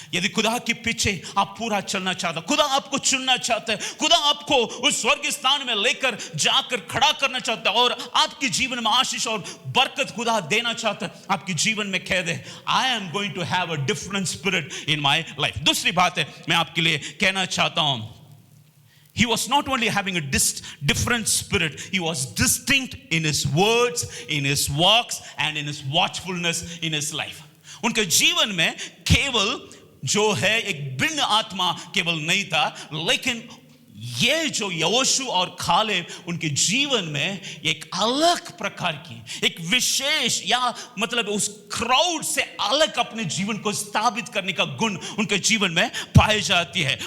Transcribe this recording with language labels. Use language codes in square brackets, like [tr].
[hi] यदि खुदा के पीछे आप पूरा चलना चाहते, खुदा आपको चुनना चाहते हैं, खुदा आपको उस स्वर्ग स्थान में लेकर जाकर खड़ा करना चाहता है और आपके जीवन में आशीष और बरकत खुदा देना चाहता है, आपके जीवन में कह दे [en] I am going to have a different spirit in my life. [hi] दूसरी बात है मैं आपके लिए कहना चाहता हूं, [en] he was not only having a different spirit, he was distinct in his words, in his walks and in his watchfulness in his life. [hi] उनके जीवन में केवल जो है एक भिन्न आत्मा केवल नहीं था, लेकिन ये जो यहोशू और कालेब उनके जीवन में एक अलग प्रकार की एक विशेष या मतलब उस क्राउड से अलग अपने जीवन को स्थापित करने का गुण उनके जीवन में पाई जाती है।